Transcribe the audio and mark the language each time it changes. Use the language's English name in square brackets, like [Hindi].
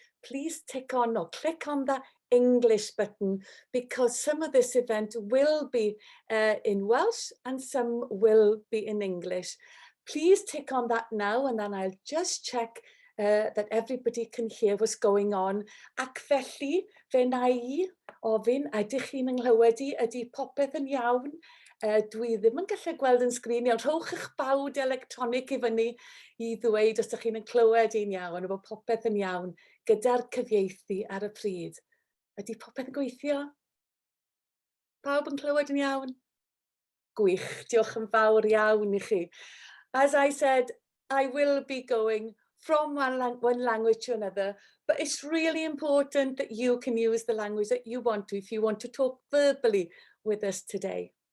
[English] Please tick on or click on the English button because some of this event will be in Welsh and some will be in English. Please tick on that now and then I'll just check that everybody can hear what's going on. [Welsh] Ac felly, fe na I ofyn, ydych chi'n ynglywed i, ydy popeth yn iawn? Dwi ddim yn gallu gweld yn sgrin iawn. Rhowch eich bawd electronic i fyny i ddweud os ydych chi'n clywed i'n iawn, efo popeth yn iawn, gyda'r cyfieithu ar y pryd. Ydy popeth yn gweithio? Pawb yn clywed yn iawn? Gwych, diolch yn fawr iawn i chi. [English] As I said, I will be going from one language to another, but it's really important that you can use the language that you want to if you want to talk verbally with us today.